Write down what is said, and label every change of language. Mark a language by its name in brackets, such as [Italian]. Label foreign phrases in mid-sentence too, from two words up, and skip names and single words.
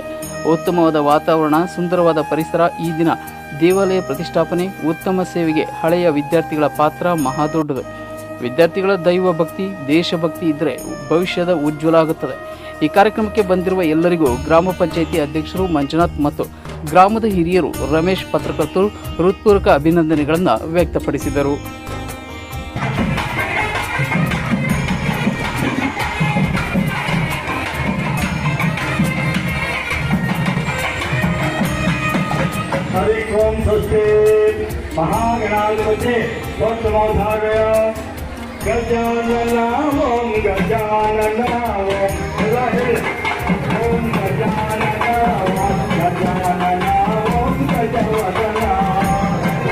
[Kannada] ಉತ್ತಮವಾದ ವಾತಾವರಣ, ಸುಂದರವಾದ ಪರಿಸರ, ಈ ದಿನ ದೇವಾಲಯ ಪ್ರತಿಷ್ಠಾಪನೆ, ಉತ್ತಮ ಸೇವೆಗೆ ಹಳೆಯ ವಿದ್ಯಾರ್ಥಿಗಳ ಪಾತ್ರ ಮಹಾದೊಡ್ಡದು. ವಿದ್ಯಾರ್ಥಿಗಳ ದೈವ ಭಕ್ತಿ, ದೇಶಭಕ್ತಿ ಇದ್ದರೆ ಭವಿಷ್ಯದ ಉಜ್ವಲ ಆಗುತ್ತದೆ. ಈ ಕಾರ್ಯಕ್ರಮಕ್ಕೆ ಬಂದಿರುವ ಎಲ್ಲರಿಗೂ ಗ್ರಾಮ ಪಂಚಾಯಿತಿ ಅಧ್ಯಕ್ಷರು ಮಂಜುನಾಥ್ ಮತ್ತು ಗ್ರಾಮದ ಹಿರಿಯರು ರಮೇಶ್, ಪತ್ರಕರ್ತರು ಹೃತ್ಪೂರ್ವಕ ಅಭಿನಂದನೆಗಳನ್ನು ವ್ಯಕ್ತಪಡಿಸಿದರು. [Sanskrit] हरि ओम स्वस्ति महागणाधिपते स्वस्तिमोधारय गजानना ओम गजानना ओम गजानना ओम गजानना ओम गजानना